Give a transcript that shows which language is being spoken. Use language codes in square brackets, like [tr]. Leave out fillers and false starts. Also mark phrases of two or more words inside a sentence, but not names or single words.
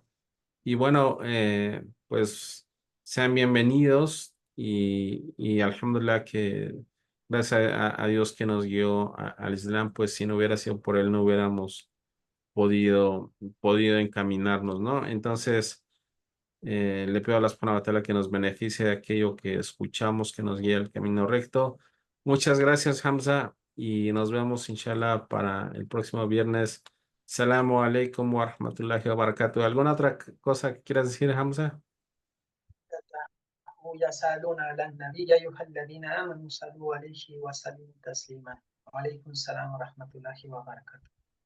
[es] Y bueno, pues sean bienvenidos y alhamdulillah que gracias a Dios que nos guió al Islam, pues si no hubiera sido por él no hubiéramos podido encaminarnos, ¿no? Entonces, le pido a la [ar] سبحانه وتعالى [es] que nos beneficie de aquello que escuchamos, que nos guíe al camino recto. Muchas gracias, Hamza, y nos vemos, inshallah, para el próximo viernes. [ar] السلام عليكم ورحمة الله وبركاته. [es] ¿Alguna otra cosa que quieras decir, Hamza? [ar] يسألون على النبي يا أيها الذين آمنوا صلوا عليه وسلموا تسليما وعليكم السلام ورحمة الله وبركاته